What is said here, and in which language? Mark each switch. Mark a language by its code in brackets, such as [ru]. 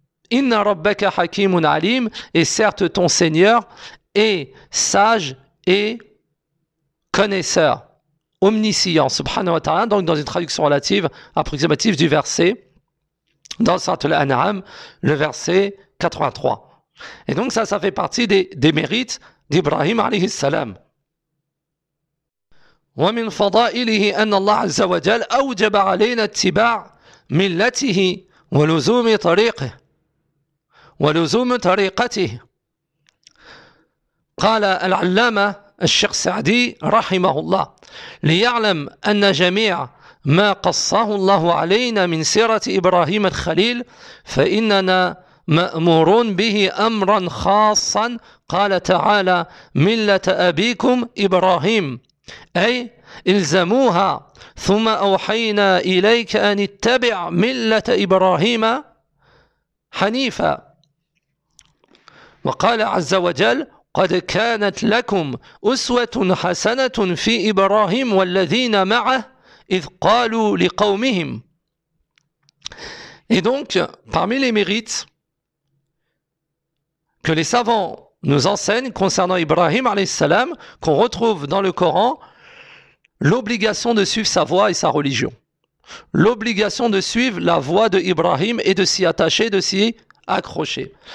[ar] Inna rabbaka hakimun alim. [fr] Et certes ton Seigneur est sage et connaisseur. Omniscient, subhanahu wa ta'ala, donc dans une traduction relative, approximative du verset, dans Sourate Al-An'am, le verset 83. Et donc ça fait partie des mérites d'Ibrahim alayhi salam. [ar] وَمِنْ فَضَائِلِهِ أَنَّ اللَّهَ عَزَّ وَجَلَ أَوْجَبَ عَلَيْنَا اتِّبَاعَ مِلَّتِهِ وَلُزُومِ طَرِيقِهِ وَلُزُومِ طَرِيقَتِهِ قَالَ الْعَلَّامَةُ الشيخ سعدي رحمه الله ليعلم أن جميع ما قصه الله علينا من سيرة إبراهيم الخليل فإننا مأمورون به أمرا خاصا قال تعالى ملة أبيكم إبراهيم أي إلزموها ثم أوحينا إليك أن اتبع ملة إبراهيم حنيفا وقال عز وجل قد كانت لكم أسوة حسنة في إبراهيم والذين معه إذ قالوا لقومهم. [fr] Et donc, parmi les mérites que les savants nous enseignent concernant Ibrahim alayhi salam, qu'on retrouve dans le Coran, l'obligation de suivre sa voie et sa religion. L'obligation de suivre la voie de Ibrahim et de s'y attacher, de s'y accrocher.